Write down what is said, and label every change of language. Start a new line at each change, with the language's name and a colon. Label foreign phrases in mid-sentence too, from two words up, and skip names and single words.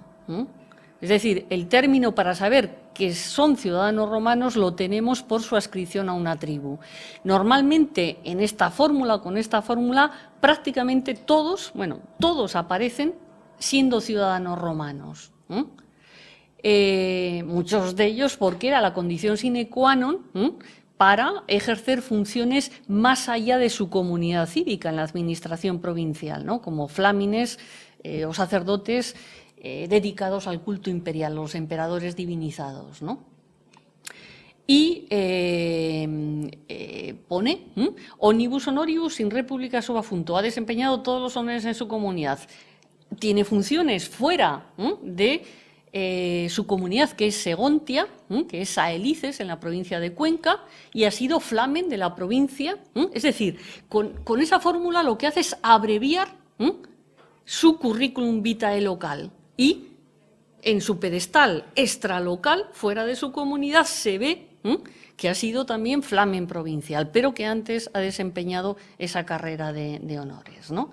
Spanish: Es decir, el término para saber que son ciudadanos romanos lo tenemos por su adscripción a una tribu. Normalmente en esta fórmula, con esta fórmula, prácticamente todos, bueno, todos aparecen siendo ciudadanos romanos. muchos de ellos porque era la condición
Latin: sine qua non
Spanish: para ejercer funciones más allá de su comunidad cívica en la administración provincial, ¿no? Como flámines o sacerdotes dedicados al culto imperial, los emperadores divinizados, ¿no? Y pone
Latin: omnibus honoribus in republica subafunto,
Spanish: ha desempeñado todos los honores en su comunidad, tiene funciones fuera de su comunidad, que es Segontia, que es Saelices, en la provincia de Cuenca, y ha sido flamen de la provincia. Es decir, con esa fórmula lo que hace es abreviar su currículum vitae local, y en su pedestal extralocal, fuera de su comunidad, se ve que ha sido también flamen provincial, pero que antes ha desempeñado esa carrera de honores, ¿no?